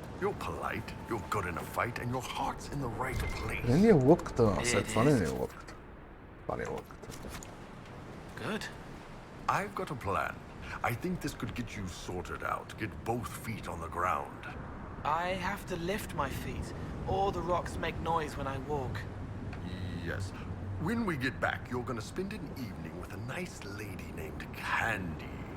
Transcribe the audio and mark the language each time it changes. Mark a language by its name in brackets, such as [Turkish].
[English] You're polite, you're good in a fight, and your heart's in the right place. [Bulgarian] Не е лодката, след това не е лодката. Това не е лодката. [English] Good. I've got a plan. I think this could get you sorted out, get both feet on the ground. I have to lift my feet, or the rocks make noise when I walk. Yes. When we get back, you're gonna spend an evening with a nice lady named Candy.